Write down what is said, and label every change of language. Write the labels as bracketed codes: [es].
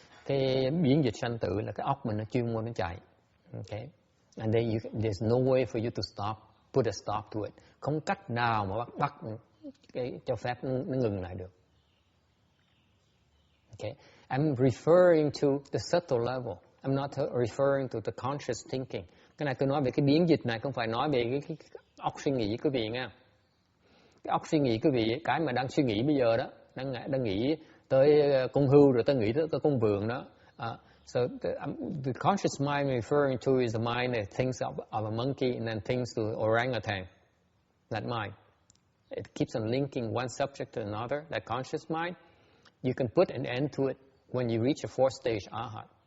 [vi] Cái biến dịch sanh tử là cái óc mình nó chuyên môn nó chạy. [en] Okay, and then there's no way for you to stop. Put a stop to it. [vi] Không cách nào mà bắt cái cho phép nó ngừng lại được. [en] Okay, I'm referring to the subtle level. I'm not referring to the conscious thinking. [vi] Cái này tôi nói về cái biến dịch này, không phải nói về cái óc suy nghĩ quý vị nha. Cái óc suy nghĩ quý vị, cái mà đang suy nghĩ bây giờ đó, đang nghĩ tới con hươu rồi tới nghĩ tới con vượn đó. [en] So the conscious mind I'm referring to is the mind that thinks of a monkey and then thinks to orangutan. That mind. It keeps on linking one subject to another. That conscious mind, you can put an end to it when you reach a fourth stage arhat.